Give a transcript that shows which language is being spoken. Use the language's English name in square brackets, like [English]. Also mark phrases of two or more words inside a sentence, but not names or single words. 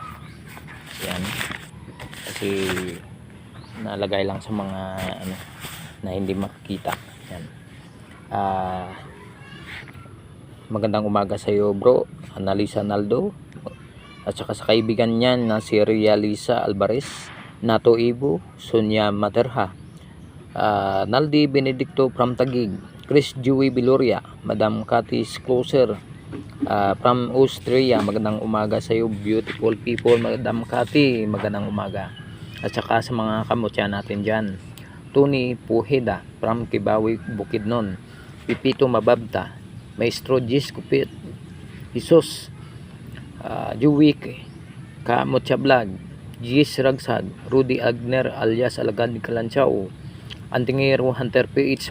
[Filipino] Yan, kasi nalagay lang sa mga ano na hindi makikita. Yan. Magandang umaga sa iyo, bro Analisa Naldo, at saka sa kaibigan niyan na si Realisa Alvarez, Nato Ibo, Sonia Materha, Naldi Benedicto from Taguig, Chris Joey Biloria, Madam Katis Closer from Austria. Magandang umaga sa iyo, [English] beautiful people. Madam Kati, [Filipino] magandang umaga. At saka sa mga kamutya natin dyan, Tony Pujeda from Kibawi, Bukidnon, Pipito Mababta, Maestro Gis Kupit, Jesus, Juwik Kamutya Vlog, Gis Ragsad, Rudy Agner alias Alagad Kalanchaw, Antingero Hunter PH